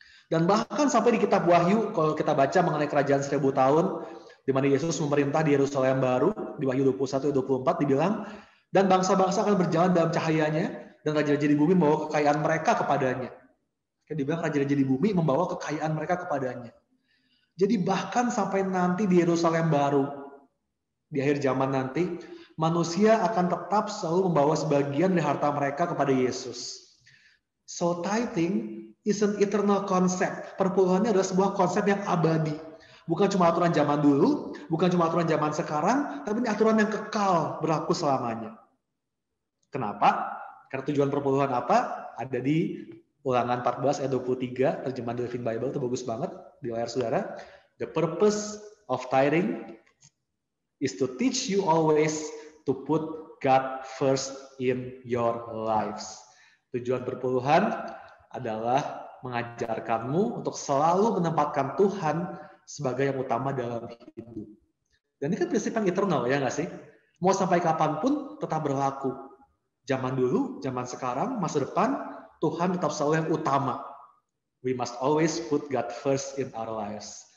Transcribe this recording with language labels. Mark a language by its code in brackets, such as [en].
[id] Dan bahkan sampai di kitab Wahyu, kalau kita baca mengenai kerajaan 1000 tahun, di mana Yesus memerintah di Yerusalem baru, di Wahyu 21-24 dibilang, dan bangsa-bangsa akan berjalan dalam cahayanya, dan raja-raja di bumi membawa kekayaan mereka kepadanya. Dibilang raja-raja di bumi membawa kekayaan mereka kepadanya. Jadi bahkan sampai nanti di Yerusalem baru, di akhir zaman nanti, manusia akan tetap selalu membawa sebagian dari harta mereka kepada Yesus. [en] So tithing is an eternal concept. [id] Perpuluhannya adalah sebuah konsep yang abadi. Bukan cuma aturan zaman dulu, bukan cuma aturan zaman sekarang, tapi ini aturan yang kekal, berlaku selamanya. Kenapa? Karena tujuan perpuluhan apa? Ada di Ulangan 14 ayat 23, terjemahan The Living Bible, itu bagus banget di layar saudara. [en] The purpose of tithing is to teach you always to put God first in your lives. [id] Tujuan perpuluhan adalah mengajarkanmu untuk selalu menempatkan Tuhan sebagai yang utama dalam hidup. Dan ini kan prinsip yang eternal, ya nggak sih? Mau sampai kapanpun tetap berlaku. Zaman dulu, zaman sekarang, masa depan, Tuhan tetap selalu yang utama. [en] We must always put God first in our lives.